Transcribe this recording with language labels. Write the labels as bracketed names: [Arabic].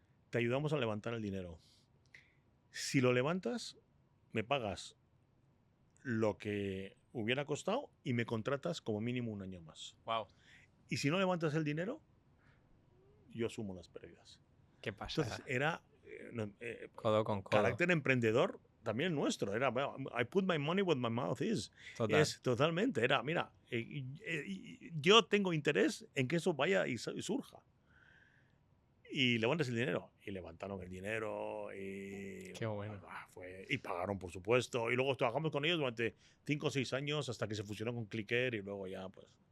[Spanish] Te ayudamos a levantar el dinero. Si lo levantas, me pagas lo que hubiera costado y me contratas como mínimo 1 año más. [English] Wow. [Spanish] Y si no levantas el dinero, yo asumo las pérdidas. ¿Qué pasa? Entonces era Codo con codo. carácter emprendedor también nuestro. Era, [English] I put my money where my mouth is. [Spanish] Total. Es totalmente. Era, mira, yo tengo interés en que eso vaya y surja. Y levantes el dinero. Y levantaron el dinero. Y, Qué bueno. y pagaron, por supuesto. Y luego trabajamos con ellos durante 5 o 6 años hasta que se fusionó con Clicker y luego ya, pues.